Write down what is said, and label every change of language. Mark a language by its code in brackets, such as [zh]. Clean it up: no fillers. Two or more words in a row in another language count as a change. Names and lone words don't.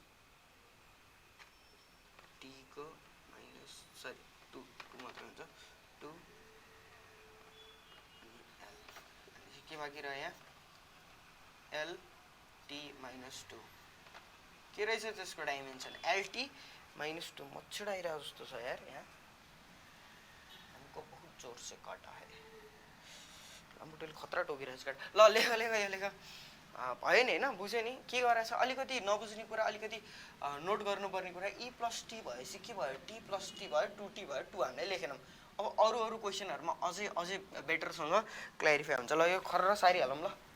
[ne] टी को माइनस सरी 2 मात्रै हुन्छ 2 एल के बाँकी रह्यो यहाँ [en] L T minus 2 [ne] के रहेछ त्यसको डाइमेन्सन [en] LT minus 2 [ne] मच्छर आइरहेको जस्तो छ यार यहाँ [hi] हमको बहुत जोर से काटा है [ne] लामोटेल खतरा टोकिरहेछ काट ल लेख लेख यो लेख भयो नि होइन बुझ्यो नि के गरेछ अलिकति नबुझ्ने कुरा अलिकति नोट गर्नुपर्ने कुरा ई प्लस टी भएपछि के भयो टी प्लस टी भयो 2t भयो 2 हामीले लेखेनौँ अब अरू क्वेसनहरूमा अझै बेटरसँग क्ल्यारिफाई हुन्छ ल यो खर्र सारिहालौँ ल